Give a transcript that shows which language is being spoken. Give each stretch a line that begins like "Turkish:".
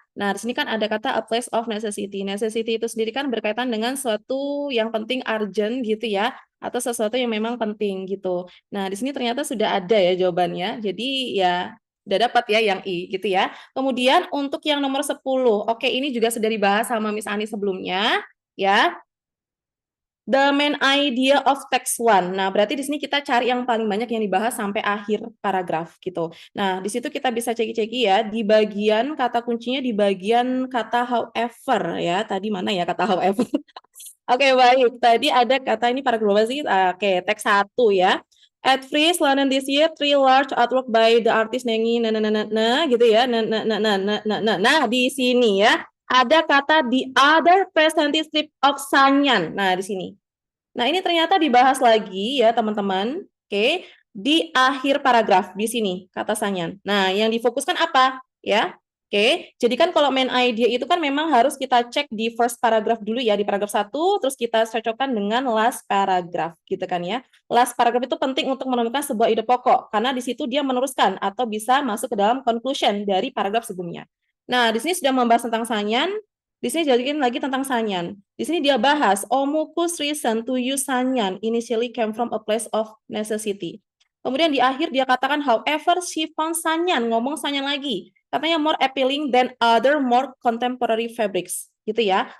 Indonesian: Nah, di sini kan ada kata a place of necessity. Necessity itu sendiri kan berkaitan dengan suatu yang penting urgent gitu ya, atau sesuatu yang memang penting gitu. Nah, di sini ternyata sudah ada ya jawabannya. Jadi ya udah dapat ya yang I gitu ya. Kemudian untuk yang nomor 10. Oke, ini juga sudah dibahas sama Miss Ani sebelumnya ya.
English: The main idea of text one.
Indonesian: Nah, berarti di sini kita cari yang paling banyak yang dibahas sampai akhir paragraf gitu. Nah, di situ kita bisa ceki-ceki ya di bagian kata kuncinya di bagian kata however ya. Tadi mana ya kata however? Oke, baik. Tadi ada kata ini paragraf berapa sih? Oke, teks 1 ya.
English: At Frieze London this year, 3 large artwork by the artist Nengi gitu ya.
Indonesian: Nah, di sini ya ada kata the other presented strip of Sanyan. Nah, di sini. Nah, ini ternyata dibahas lagi ya, teman-teman. Oke, di akhir paragraf di sini kata Sanyan. Nah, yang difokuskan apa? Ya. Oke, jadi kan kalau main idea itu kan memang harus kita cek di first paragraph dulu ya, di paragraf 1, terus kita cocokkan dengan last paragraph, gitu kan ya. Last paragraph itu penting untuk menemukan sebuah ide pokok, karena di situ dia meneruskan atau bisa masuk ke dalam conclusion dari paragraf sebelumnya. Nah, di sini sudah membahas tentang Sanyan, di sini jadikan lagi tentang Sanyan.
English: Di sini dia bahas, Omuku's reason to use Sanyan initially came from a place of necessity.
Indonesian: Kemudian di akhir dia katakan, however, she found Sanyan, ngomong Sanyan lagi. Katanya more appealing than other more contemporary fabrics. gitu ya.